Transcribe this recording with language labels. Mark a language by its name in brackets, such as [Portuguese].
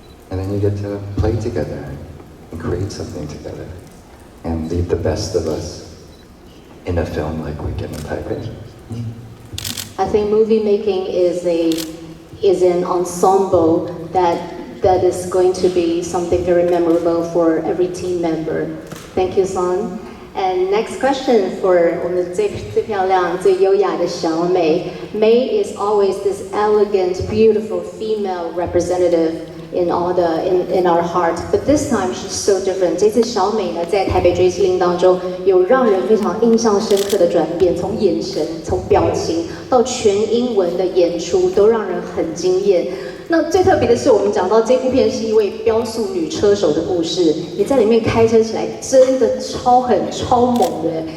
[English] And then you get to play together and create something together and leave the best of us in a film like we get in Taipei. I think movie making is an ensemble that is going to be something very memorable for every team member. Thank you, Son. And next question for [Chinese] 我们最漂亮、最优雅的小美。 [English] May is always this elegant, beautiful female representative in our heart, but this time she's so different. [Chinese] 这次小美呢，在台北追緝令当中，有让人非常印象深刻的转变，从眼神、从表情到全英文的演出，都让人很惊艳。那最特别的是，我们讲到这部片是一位飙速女车手的故事，你在里面开车起来真的超狠、超猛的。